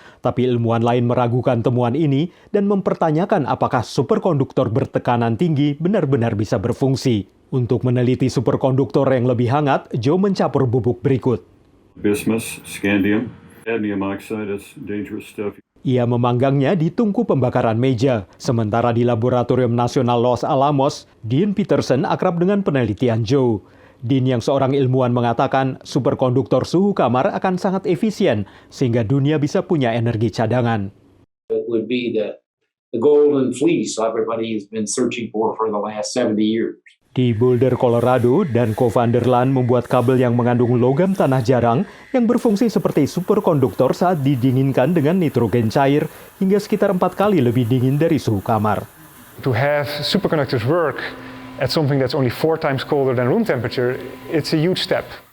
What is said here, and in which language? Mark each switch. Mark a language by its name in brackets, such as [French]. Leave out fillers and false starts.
[Indonesian] Tapi ilmuwan lain meragukan temuan ini dan mempertanyakan apakah superkonduktor bertekanan tinggi benar-benar bisa berfungsi. Untuk meneliti superkonduktor yang lebih hangat, Joe mencampur bubuk berikut. [English] Bismuth, scandium, cadmium oxide is dangerous stuff. [Indonesian] Ia memanggangnya di tungku pembakaran meja. Sementara di Laboratorium Nasional Los Alamos, Dean Peterson akrab dengan penelitian Joe. Dean yang seorang ilmuwan mengatakan superkonduktor suhu kamar akan sangat efisien sehingga dunia bisa punya energi cadangan. [English] It would be the golden fleece everybody has been searching for the last 70 years. [Indonesian] Di Boulder, Colorado, Danko van der Laan membuat kabel yang mengandung logam tanah jarang yang berfungsi seperti superkonduktor saat didinginkan dengan nitrogen cair hingga sekitar 4 kali lebih dingin dari suhu kamar. [English] To have superconductors work at something that's only 4 times colder than room temperature, it's a huge step.